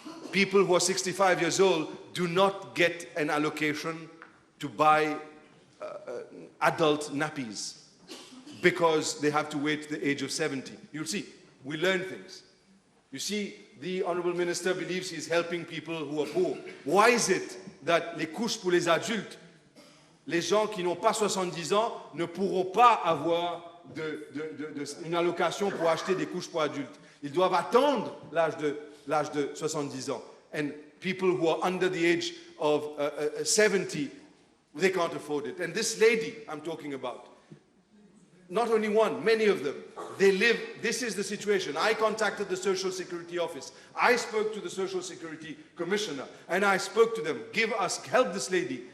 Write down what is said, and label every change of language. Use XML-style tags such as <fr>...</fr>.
<en>People who are 65 years old do not get an allocation to buy adult nappies because they have to wait to the age of 70. You'll see, we learn things. You see, the Honorable Minister believes he's helping people who are poor. Why is it that</en> <fr>les couches pour les adultes, les gens qui n'ont pas 70 ans ne pourront pas avoir une allocation pour acheter des couches pour adultes? Ils doivent attendre l'âge de 70 ans.</fr> <en>And people who are under the age of 70, they can't afford it. And this lady I'm talking about, not only one, many of them, they live, this is the situation. I contacted the Social Security Office. I spoke to the Social Security Commissioner, and I spoke to them, help this lady.</en>